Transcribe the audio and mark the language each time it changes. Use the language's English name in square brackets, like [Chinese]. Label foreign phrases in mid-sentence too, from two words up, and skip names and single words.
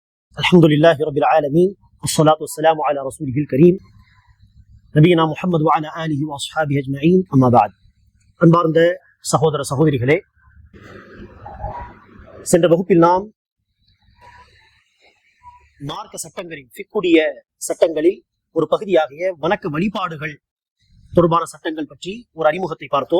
[Arabic] الحمد لله رب العالمين والصلاة والسلام على رسوله الكريم نبينا محمد وعلى آله وأصحابه أجمعين أما بعد [Tamil] அன்பார்ந்த சகோதர சகோதரிகளே, சென்ற வகுப்பில் நாம் மார்க்க சட்டங்களில் ஃபிக்குடைய சட்டங்களில் ஒரு பகுதியாகிய வணக்க வழிபாடுகள் தொடர்பான சட்டங்கள் பற்றி ஒரு அறிமுகத்தை பார்த்தோம்.